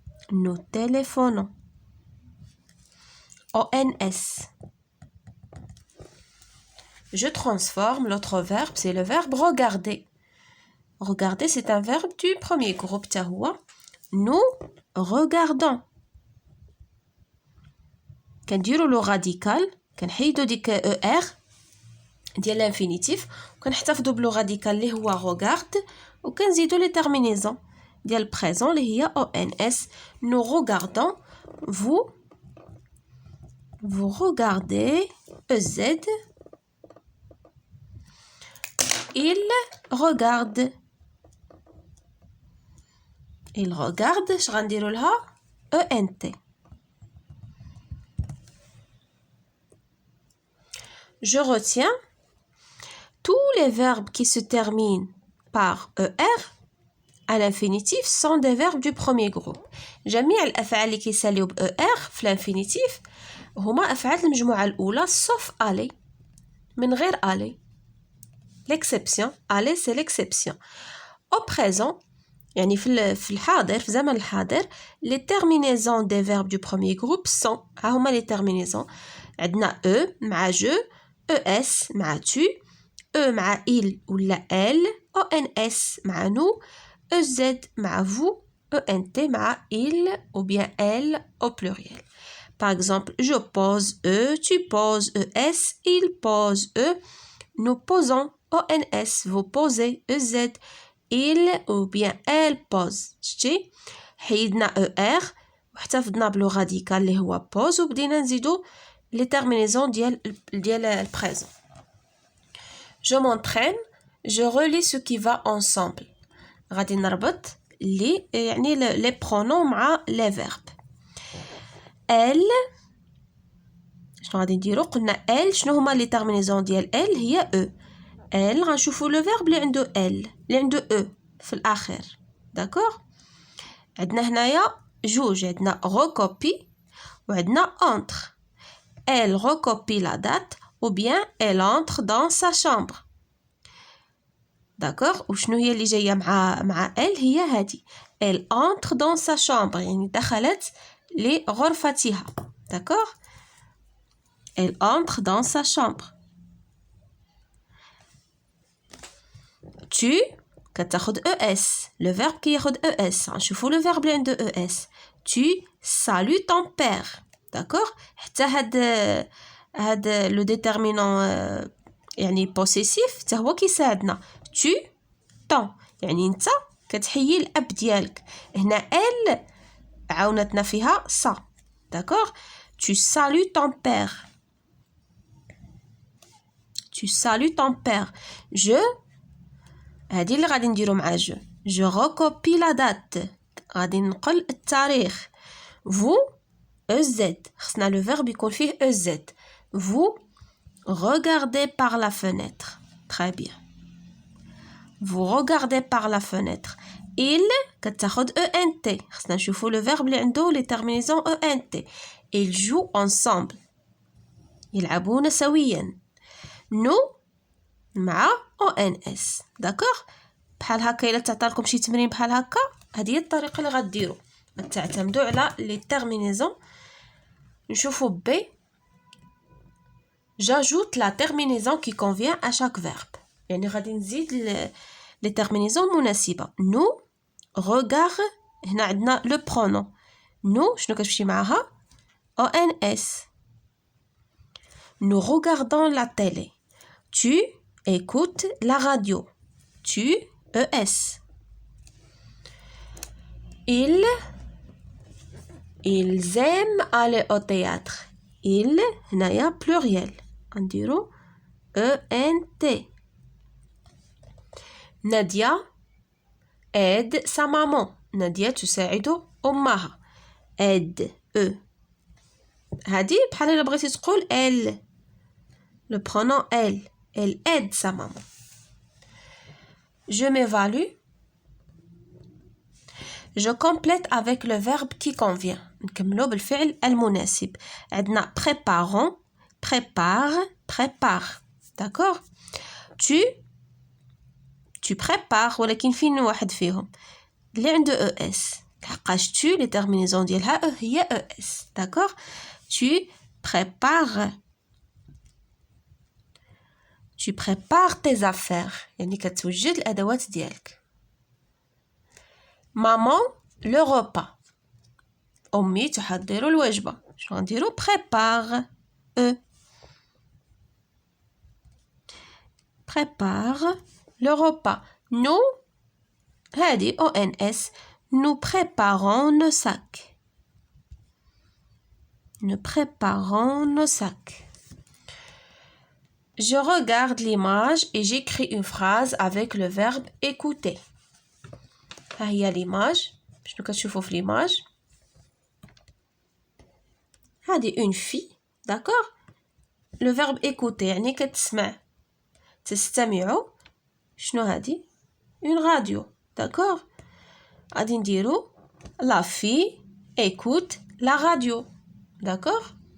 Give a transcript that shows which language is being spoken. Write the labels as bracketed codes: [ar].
[fr] Nous téléphonons. O-N-S. Je transforme l'autre verbe, c'est le verbe regarder. Regarder, c'est un verbe du premier groupe. Nous regardons. [ar] كنديروا le radical كنحيدوا ديك er ديال l'infinitif وكنحتفظوا بلو radical اللي هو regarde وكنزيدوا les terminaisons ديال présent اللي هي ons. [fr] Nous regardons. Vous regardez. Ez. Il regarde. Il regarde. [ar] اش غنديروا لها ent. [fr] Je retiens tous les verbes qui se terminent par er à l'infinitif sont des verbes du premier groupe. [ar] جميع الأفعال اللي كيساليو ب er في l'infinitif هما أفعال المجموعة الأولى [fr] sauf aller [ar] من غير aller. [fr] L'exception, aller c'est l'exception. Au présent [ar] يعني في الحاضر في زمن الحاضر [fr] les terminaisons des verbes du premier groupe sont ها هما les terminaisons. [ar] عندنا e مع je, es مع tu, e مع il ولا elle, ons مع nous, ez مع vous, ent مع il ou bien elle au pluriel. [fr] Par exemple, je pose e, tu poses es, il pose e, nous posons ons, vous posez ez, il ou bien elle pose. [ar] شتي حيدنا er واحتفظنا بلو راديكال اللي هو pose وبدينا نزيدو les terminaisons ديال présent. [fr] Je m'entraîne, je relis ce qui va ensemble. [ar] غادي نربط لي يعني les pronoms مع les verbes. Elle شنو غادي نديرو؟ قلنا elle شنو هما les terminaisons ديال elle هي e. elle غنشوفو le verbe اللي عنده elle اللي عنده e في الآخر. داكوغ؟ عندنا هنايا جوج، عندنا recopie وعندنا entre. [fr] Elle recopie la date ou bien elle entre dans sa chambre. D'accord? [ar] وشنو هي اللي جايه مع elle هي هذه. [fr] Elle entre dans sa chambre [ar] يعني دخلت لغرفتها. [fr] D'accord? Elle entre dans sa chambre. Tu كتاخد es. [ar] Le verbe كياخد es. نشوفوا le verbe اللي عنده es. [fr] Tu salues ton père. D'accord? [ar] حتى هاد لو ديتيرمينون يعني بوسيسيف حتى هو كيساعدنا. tu ton يعني انت كتحيي الاب ديالك. هنا elle عاونتنا فيها ça. [fr] D'accord? tu salues ton père. tu salues ton père. [ar] je هادي اللي غادي نديرو مع [fr] je recopie la date [ar] غادي ننقل التاريخ. [fr] vous ez خصنا le verbe يكون فيه ez. vous regardez par la fenêtre. Très bien. vous regardez par la fenêtre. il كتاخد ent [ar] خصنا نشوفو [fr] le verbe اللي عنده les terminaisons ent. ils jouent ensemble [ar] يلعبون سويا. [fr] nous مع ons. D'accord? [ar] بحال هكا الا تعطالكم شي تمرين بحال هكا هذه هي الطريقه اللي غديروا تعتمدوا على les terminaisons. نشوفوا B. [fr] J'ajoute la terminaison qui convient à chaque verbe. [ar] يعني غادي نزيد les terminaisons مناسبة. [fr] nous regard هنا عندنا le pronom. [ar] nous شنو كتمشي معاها ons. [fr] nous regardons la télé. tu écoutes la radio. tu es. ils aiment aller au théâtre. ils هنايا pluriel نديرو ent. Nadia aide sa maman. [ar] Nadia تساعد أمها. aide هذه بحال إلا بغيتي تقول elle. le pronom elle. [fr] Elle aide sa maman. Je m'évalue. Je complète avec le verbe qui convient. [ar] نكملو بالفعل المناسب. [fr] عندنا préparons, prépare, prépare. D'accord? [ar] Tu prépares ولكن فين واحد فيهم اللي عنده ES. لحقاش tu les terminaisons ديالها هي ES. D'accord? [fr] Tu prépares. Tu prépares tes affaires. [ar] يعني كتوجد الأدوات ديالك. [fr] Maman, le repas. [ar] أمي تحضر الوجبة. شنو غنديرو؟ prépare. [fr] Prépare le repas. Nous, هادي ONS. Nous préparons nos sacs. Nous préparons nos sacs. Je regarde l'image et j'écris une phrase avec le verbe écouter. [ar] ها هي l'image. شنو كتشوفوا في l'image؟ هذه une fille. [fr] D'accord? Le verbe écouter يعني كتسمع. [ar] تستمعوا. [fr] شنو هذه؟ une radio. D'accord? [ar] غادي نديرو [fr] la fille écoute la radio. D'accord?